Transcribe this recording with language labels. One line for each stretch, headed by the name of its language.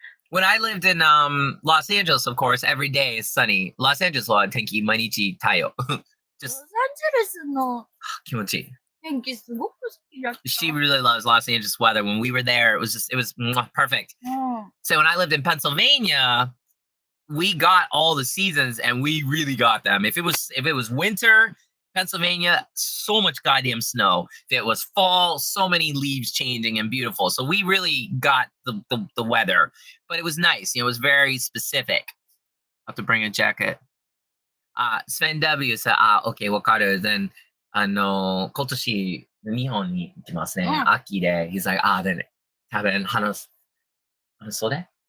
English: When I lived in Los Angeles, of course, every day is sunny.
Japanese: Los Angeles は天気毎日太陽。ロサンゼルスの気持ちいい。天気すごく好きだった。
English: She really loves Los Angeles weather. When we were there, it was perfect. So when I lived in Pennsylvania, we got all the seasons and we really got them. If it was winter, Pennsylvania, so much goddamn snow. If it was fall, so many leaves changing and beautiful. So we really got the weather. But it was nice. It was very specific. I have to bring a jacket. Sven W said, okay,
Japanese: わかる. Then, 今年、日本に行きますね。秋で。
English: He's like, then,
Japanese: 多分、半袖